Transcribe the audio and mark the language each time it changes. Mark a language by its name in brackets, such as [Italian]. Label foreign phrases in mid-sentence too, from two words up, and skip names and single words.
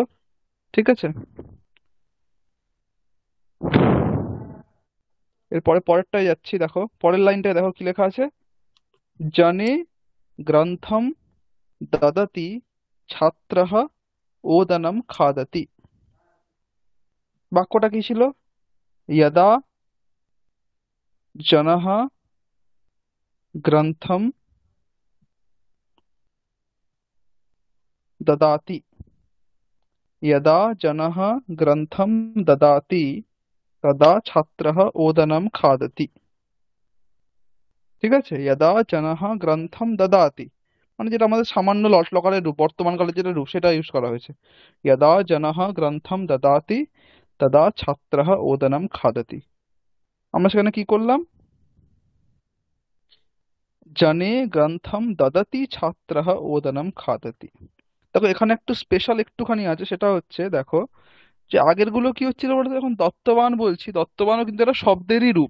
[Bangla] ঠিক আছে, এরপরে পরেরটায় যাচ্ছি। দেখো পরের লাইনটায়, দেখো কি লেখা আছে। [Sanskrit] জনে গ্রন্থম দদতি ছাত্রঃ ওদনম খাদতি। [Bangla] বাক্যটা কি ছিল? [Sanskrit] यदा जनः ग्रन्थं ददाति, यदा जनः ग्रन्थं ददाति तदा छात्रः ओदनं खादति। [Bangla] ঠিক আছে, [Sanskrit] यदा जनः গ্রন্থম দদাতি, [Bangla] মানে যেটা আমাদের সামান্য লকারের রূপ, বর্তমান কালে যেটা রূপ সেটা ইউজ করা হয়েছে। [Sanskrit] यदा जनः গ্রন্থম দদাতি তদা ছাত্রः ওদনম খাদতি। [Bangla] আমরা সেখানে কি করলাম? [Sanskrit] জনে গ্রন্থম দদতি ছাত্রঃ ওদনম খাদতি। [Bangla] দেখো এখানে একটু স্পেশাল একটুখানি আছে, সেটা হচ্ছে দেখো যে আগের গুলো কি হচ্ছিল বলতো, এখন দত্তবান বলছি, দত্তবানও কিন্তু একটা শব্দেরই রূপ।